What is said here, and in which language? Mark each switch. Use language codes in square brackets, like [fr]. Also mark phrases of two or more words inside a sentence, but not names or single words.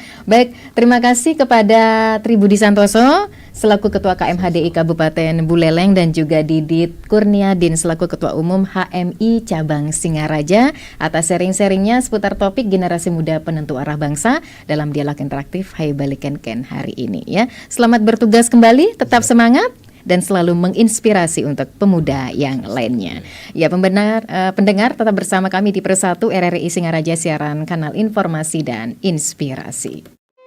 [id] Baik, terima kasih kepada Tri Budi Santoso selaku Ketua KMHDI Kabupaten Buleleng dan juga Didit Kurniadin selaku Ketua Umum HMI Cabang Singaraja atas sharing-sharingnya seputar topik generasi muda penentu arah bangsa dalam dialog interaktif Hai Balikan Ken hari ini ya. Selamat bertugas kembali, tetap semangat dan selalu menginspirasi untuk pemuda yang lainnya. Ya, pendengar tetap bersama kami di Persatu RRI Singaraja, siaran kanal informasi dan inspirasi.